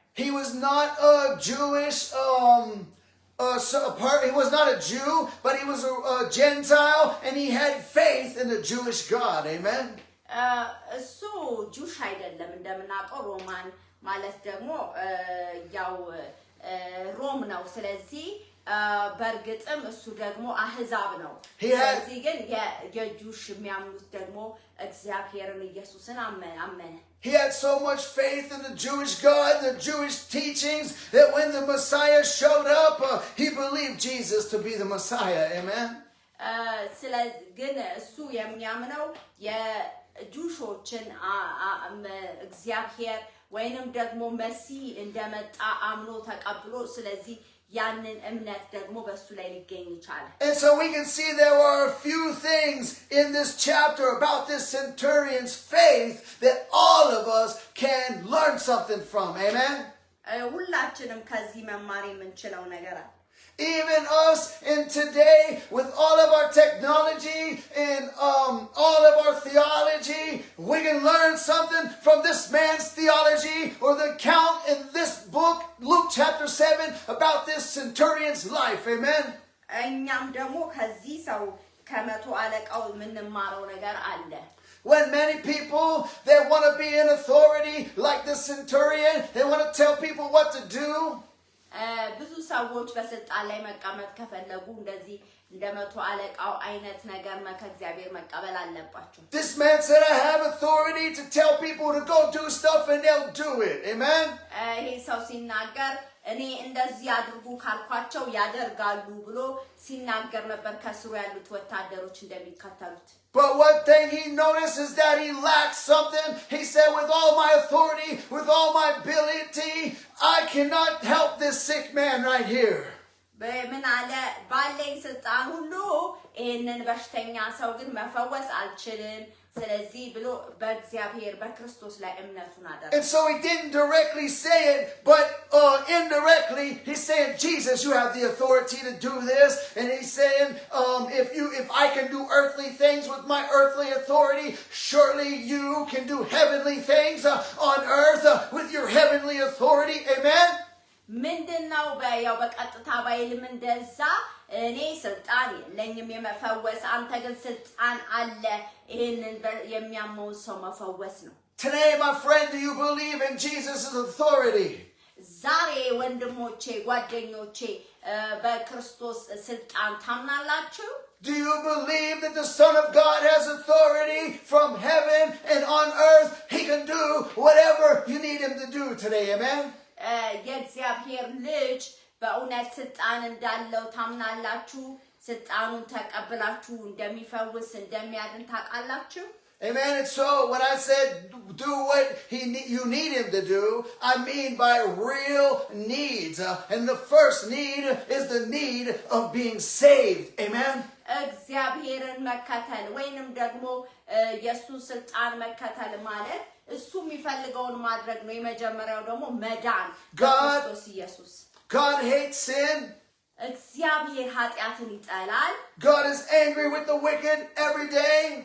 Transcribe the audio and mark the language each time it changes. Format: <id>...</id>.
<en>He was not a Jewish he was not a Jew, but he was a Gentile, and he had faith in the Jewish God. Amen.</en> <am>እሱ ጁሽ አይደለም እንደምናውቀው ሮማን ማለት ደግሞ ያው ሮም ነው። ስለዚህ በርግጥም እሱ ደግሞ አህዛብ ነው። ስለዚህ ግን የጁሽ የሚያምኑት ደግሞ እግዚአብሔርን ኢየሱስን አመነ።</am> <en>He had so much faith in the Jewish God, the Jewish teachings, that when the Messiah showed up, he believed Jesus to be the Messiah. Amen.</en> <am>ስለዚህ ግን እሱ የሚያምነው የጁሾችን እግዚአብሔር ወይንም ደግሞ መሲህ እንደመጣ አምኖ ተቀብሎ ስለዚህ ያንን እምነት ደግሞ በሱ ላይ ሊገኝ ይችላል።</am> <en>And so we can see there are a few things in this chapter about this centurion's faith that all of us can learn something from. Amen.</en> <am>ሁላችንም ከዚህ መማር የምንችለው ነገር አለ።</am> <en>Even us in today, with all of our technology and all of our theology, we can learn something from this man's theology or the account in this book, Luke chapter 7, about this centurion's life. Amen.</en> <am>እኛም ደግሞ ከዚህ ሰው ከመቶ አለቃው የምንማረው ነገር አለ።</am> <en>When many people, they want to be in authority like the centurion, they want to tell people what to do.</en> <am>ብዙ ሰዎች በስልጣን ላይ መቀመጥ ከፈለጉ እንደዚህ እንደመቶ አለቃው አይነት ነገር ከእግዚአብሔር መቀበል አለባቸው።</am> <en>This man said, I have authority to tell people to go do stuff and they'll do it. Amen.</en> <am>ይሄ ሰው ሲናገር እኔ እንደዚህ አድርጉ ካልኳቸው ያደርጋሉ ብሎ ሲናገር ነበር ከስሩ ያሉት ወታደሮች እንደሚከተሉት።</am> <en>But one thing he noticed is that he lacked something. He said, with all my authority, with all my ability, I cannot help this sick man right here.</en> <am>በምን አለ ባለኝ ስልጣን ሁሉ ይሄንን በሽተኛ ሰው ግን መፈወስ አልችልም። ስለዚህ ብሎ በእግዚአብሔር በክርስቶስ ላይ እምነቱን አደረገ።</am> <en>And so he didn't directly say it, but indirectly he's saying, Jesus, you have the authority to do this. And he's saying, if I can do earthly things with my earthly authority, surely you can do heavenly things on earth with your heavenly authority. Amen.</en> <am>ምንድነው በያው በቀጥታ ባይልም እንደዛ እኔ ስልጣን የለኝም የመፈወስ አንተ ግን ስልጣን አለ ይሄንን የሚያመው ሰው መፈወስ ነው።</am> <en>Today, my friend, do you believe in Jesus' authority?</en> <am>ዛሬ ወንድሞቼ ጓደኞቼ በክርስቶስ ስልጣን ታምናላችሁ?</am> <en>Do you believe that the Son of God has authority from heaven and on earth? He can do whatever you need him to do today. Amen.</en> <am>የእግዚአብሔር ልጅ በእውነት ስልጣን እንዳለው ታምናላችሁ? ስልጣኑን ተቀብላችሁ እንደሚፈውስ እንደሚያድን ታውቃላችሁ?</am> <en>Amen. And so when I said do what you need him to do, I mean by real needs. And the first need is the need of being saved. Amen.</en> <am>እግዚአብሔርን መከተል ወይንም ደግሞ ኢየሱስ ስልጣን መከተል ማለት እሱ የሚፈልገውን ማድረግ ነው። የመጀመሪያው ደግሞ መዳን በክርስቶስ ኢየሱስ።</am> <en>God hates sin.</en> <am>እግዚአብሔር ኃጢአትን ይጠላል።</am> <en>God is angry with the wicked every day.</en>